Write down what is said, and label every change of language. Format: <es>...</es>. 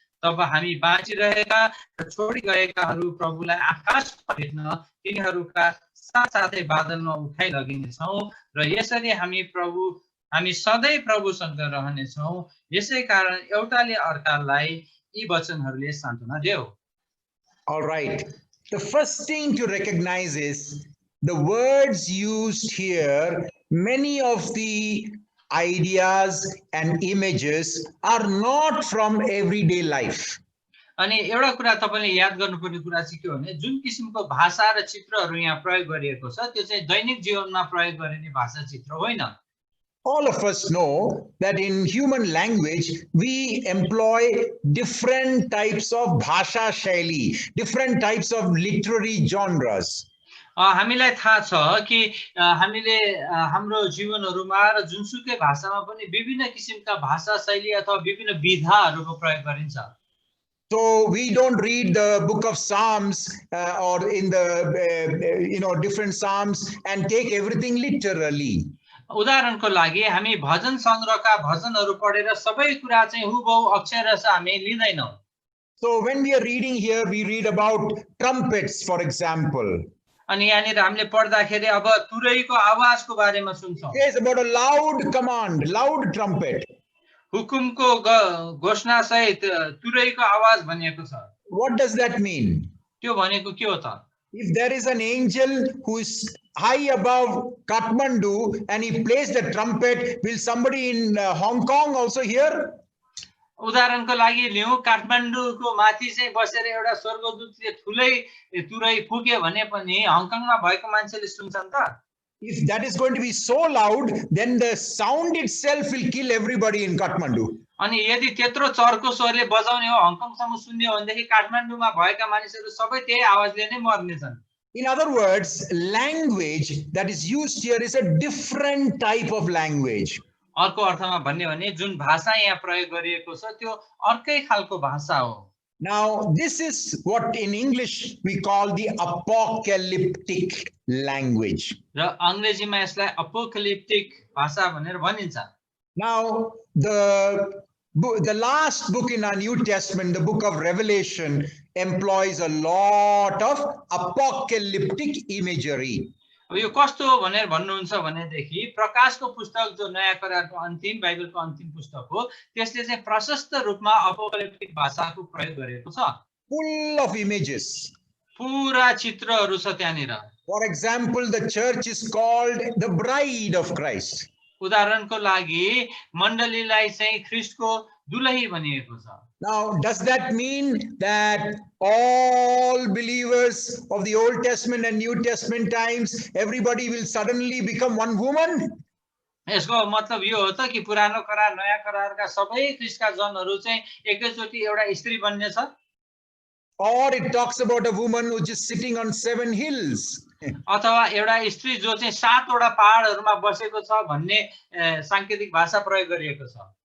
<ne>तब हामी बाँचिरहेका र छोडी गएकाहरू प्रभुलाई आकाशमा भेट्न तिनीहरूका साथसाथै बादलमा उठाइ लगिनेछौँ र यसरी हामी सधैँ प्रभुसँग रहनेछौँ। यसै कारण एउटाले अर्कालाई यी वचनहरूले सान्त्वना देऊ।</ne> <en>All right. The first thing to recognize is the words used here, many of the ideas and images are not from everyday life.</en> <ne>अनि एउटा कुरा तपाईले याद गर्नुपर्ने कुरा चाहिँ के हो भने जुन किसिमको भाषा र चित्रहरू यहाँ प्रयोग गरिएको छ त्यो चाहिँ दैनिक जीवनमा प्रयोग गरिने भाषा चित्र होइन।</ne> <en>All of us know that in human language, we employ different types of</en> <ne>bhasha shaili,</ne> <en>different types of literary genres.</en> <ne>हामीलाई थाहा छ कि हामीले हाम्रो जीवनहरूमा र जुनसुकै भाषामा पनि विभिन्न किसिमका भाषा शैली अथवा विभिन्न विधाहरूको प्रयोग गरिन्छ।</ne> <en>So we don't read the book of Psalms or in the different Psalms and take everything literally.</en> <ne>उदाहरणको लागि हामी भजन संग्रहका भजनहरू पढेर सबै कुरा चाहिँ हुबहु अक्षरशः हामी लिँदैनौँ।</ne> <en>So when we are reading here, we read about trumpets, for example.</en> <ne>अनि यहाँनिर हामीले पढ्दाखेरि अब तुरहीको आवाजको बारेमा सुन्छौँ।</ne> <en>It is about a loud command, loud trumpet.</en> <ne>हुकुमको घोषणा सहित तुरहीको आवाज भनिएको छ।</ne> <en>What does that mean?</en> <ne>त्यो भनेको के हो त?</ne> <en>If there is an angel who is high above Kathmandu and he plays the trumpet, will somebody in Hong Kong also hear?</en> <ne>उदाहरणको लागि लियौं काठमाडौँको माथि चाहिँ बसेर एउटा स्वर्गदूतले ठुलै तुरही फुक्यो भने पनि हङकङमा भएको मान्छेले सुन्छन् त?</ne> <en>If that is going to be so loud, then the sound itself will kill everybody in Kathmandu.</en> <ne>अनि यदि त्यत्रो चर्को स्वरले बजाउने हो हङकङसम्म सुन्ने हो भनेदेखि काठमाडौँमा भएका मानिसहरू सबै त्यही आवाजले नै मर्नेछन्।</ne> <en>In other words, language that is used here is a different type of language.</en> <ne>अर्को अर्थमा भन्ने भने जुन भाषा यहाँ प्रयोग गरिएको छ त्यो अर्कै खालको भाषा हो।</ne> <en>Now, this is what in English we call the apocalyptic language.</en> <ne>र अंग्रेजीमा यसलाई अपोकलिप्टिक भाषा भनेर भनिन्छ।</ne> <en>Now, the last book in our New Testament, the book of Revelation, employs a lot of apocalyptic imagery.</en> <ne>अब यो कस्तो हो भनेर भन्नुहुन्छ भनेदेखि प्रकाशको पुस्तक जो नयाँ करारको अन्तिम बाइबलको अन्तिम पुस्तक हो त्यसले चाहिँ प्रशस्त रूपमा अपोकलिप्टिक भाषाको प्रयोग गरेको छ।</ne> <en>Full of images.</en> <ne>पूरा चित्रहरू छ त्यहाँनिर।</ne> <en>For example, the church is called the bride of Christ.</en> <ne>उदाहरणको लागि मण्डलीलाई चाहिँ ख्रीष्टको दुलही भनिएको छ।</ne> <en>Now, does that mean that all believers of the Old Testament and New Testament times, everybody will suddenly become one woman?</en> <ne>यसको मतलब यो हो त कि पुरानो करार नयाँ करारका सबै ख्रीष्टका जनहरू चाहिँ एकैचोटि एउटा स्त्री बन्ने छ?</ne> <en>Or it talks about a woman who is sitting on 7 hills.</en> <ne>अथवा एउटा स्त्री जो चाहिँ 7 वटा पहाडहरूमा बसेको छ भन्ने सांकेतिक भाषा प्रयोग गरिएको छ।</ne>